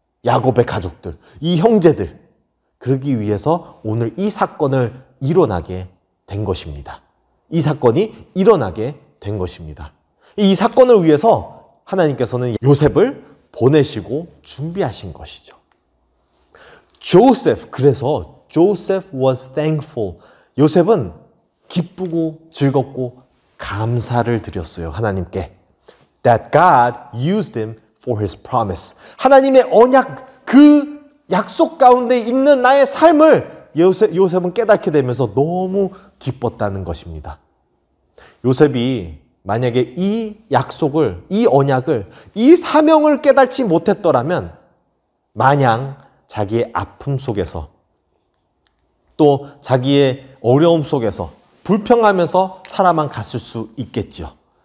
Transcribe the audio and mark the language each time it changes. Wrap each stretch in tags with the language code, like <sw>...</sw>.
<ko>야곱의 가족들, 이 형제들. 그러기 위해서 오늘 이 사건을 일어나게 된 것입니다. 이 사건이 일어나게 된 것입니다. 이 사건을 위해서 하나님께서는 요셉을 보내시고 준비하신 것이죠. 그래서</ko> <en>Joseph was thankful.</en> <ko>요셉은 기쁘고 즐겁고 감사를 드렸어요. 하나님께.</ko> <en>That God used him for his promise.</en> <ko>하나님의 언약, 그 약속 가운데 있는 나의 삶을 요셉은 깨닫게 되면서 너무 기뻤다는 것입니다. 요셉이 만약에 이 약속을, 이 언약을, 이 사명을 깨닫지 못했더라면 마냥 자기의 아픔 속에서 또 자기의 어려움 속에서 불평하면서 살아만 갔을 수 있겠죠.</ko>